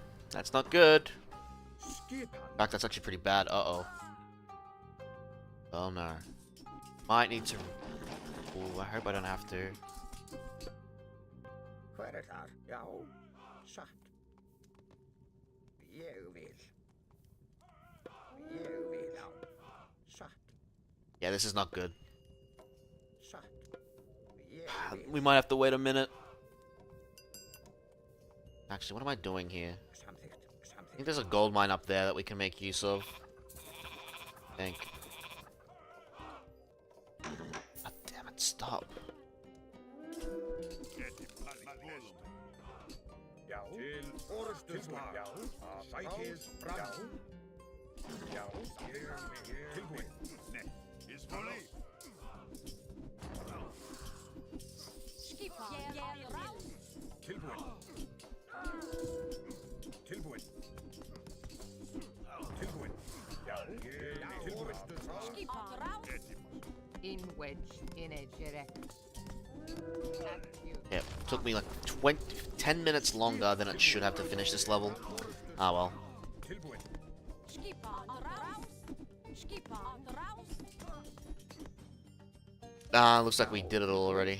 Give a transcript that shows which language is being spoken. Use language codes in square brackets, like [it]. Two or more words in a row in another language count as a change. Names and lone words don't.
[en] That's not good. In fact, that's actually pretty bad. Uh-oh. Oh no. Might need to... Ooh, I hope I don't have to. [is] Hver þar? Já, satt. Ég vil. Já, satt. [en] Yeah, this is not good. [is] Satt. [en] We might have to wait a minute. Actually, what am I doing here? I think there's a gold mine up there that we can make use of. I think. God damn it, stop. [is] Já, til orðstuðslag. Já, sækið fram. Já, tilbúin. [en] Nei, is volley. [is] Tilbúin. Tilbúin. Tilbúin. Já, tilbúin. [en] In wedge, in edge, Yeah, took me like 10 minutes longer than it should have to finish this level. Ah well. Looks like we did it all already.